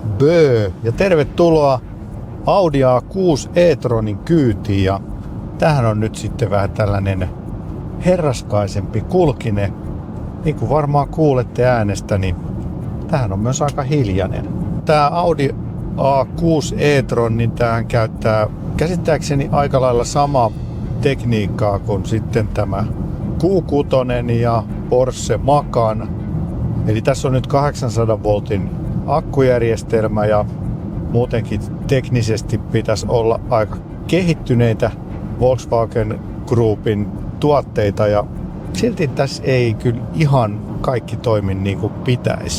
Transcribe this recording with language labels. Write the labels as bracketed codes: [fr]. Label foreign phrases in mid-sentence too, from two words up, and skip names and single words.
[fi] Böö ja tervetuloa Audi A6 e-tronin kyytiin. Ja tämähän on nyt sitten vähän tällainen herraskaisempi kulkine. Niin kuin varmaan kuulette äänestä, niin tämähän on myös aika hiljainen. Tämä Audi A6 e-tron, niin tämähän käyttää käsittääkseni aika lailla samaa tekniikkaa kuin sitten tämä Q6 ja Porsche Macan. Eli tässä on nyt 800 voltin akkujärjestelmä ja muutenkin teknisesti pitäisi olla aika kehittyneitä Volkswagen Groupin tuotteita ja silti tässä ei kyllä ihan kaikki toimi niin kuin pitäisi.